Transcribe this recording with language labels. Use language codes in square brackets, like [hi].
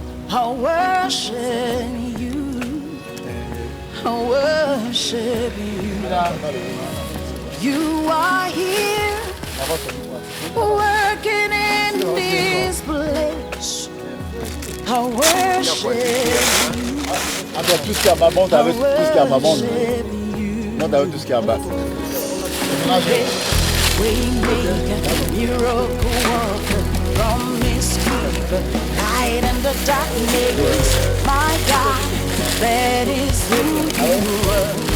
[en] I worship you. I worship you. You are here, working in this place. I worship you. [fr] Encore tout ce qui est en bas, monte avec tout ce qui est en bas, monte. Monte avec tout ce qui est en bas. [en] We make a miracle worker, promise keeper, light in the darkness. My God, that is who you are.